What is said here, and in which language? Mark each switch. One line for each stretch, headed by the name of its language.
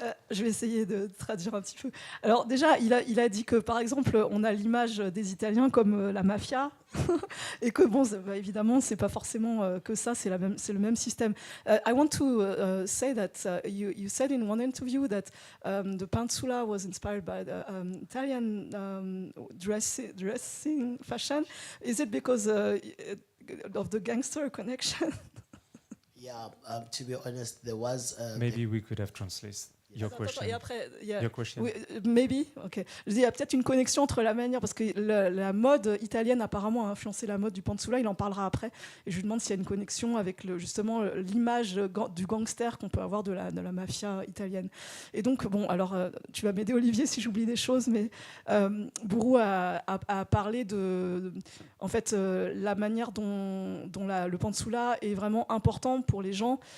French: Je vais essayer de traduire un petit peu. Alors déjà, il a dit que par exemple, on a l'image des Italiens comme la mafia, et que bon, évidemment, c'est pas forcément que ça, c'est le même système.
English: I want to say that you said in one interview that the pantsula was inspired by the Italian dressing fashion. Is it because of the gangster connection? yeah, to be honest, there was Maybe we could have translated your question.
French: Et après,
English: Your question. oui, maybe, ok.
French: Je dis, il y a peut-être une connexion entre la manière, parce que la mode italienne apparemment a influencé la mode du pantsula, il en parlera après, et je lui demande s'il y a une connexion avec justement l'image du gangster qu'on peut avoir de la mafia italienne. Et donc, bon, alors, tu vas m'aider Olivier si j'oublie des choses, mais Buru a parlé de, en fait, la manière dont le pantsula est vraiment important pour les gens.